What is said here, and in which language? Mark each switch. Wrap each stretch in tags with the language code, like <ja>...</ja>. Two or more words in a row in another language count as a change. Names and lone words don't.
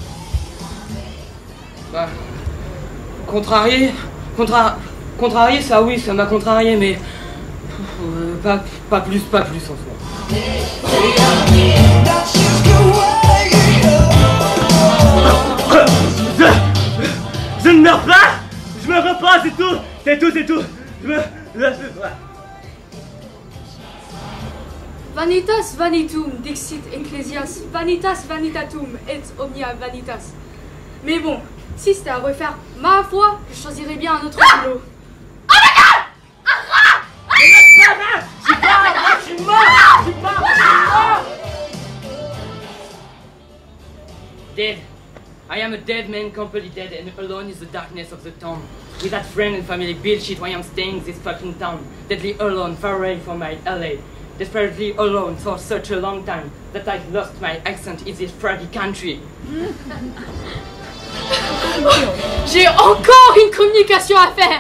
<fr>Bah, contrarié, ça oui, ça m'a contrarié, mais pas plus en soi. Je ne meurs pas, je me repose, c'est tout.</fr> <la>Vanitas vanitum, dixit Ecclesias, vanitas vanitatum, et omnia vanitas.</la> <fr>Mais bon, si c'était à refaire, ma foi, je choisirais bien un autre boulot. Je suis mort.</fr> <en>Dead. I am a dead man, completely dead, and alone is the darkness of the town. Without friend and family bullshit, why I'm staying this fucking town. Deadly alone, far away from my LA. Desperately alone for such a long time that I've lost my accent in this froggy country.</en> <fr>J'ai encore une communication à faire.</fr>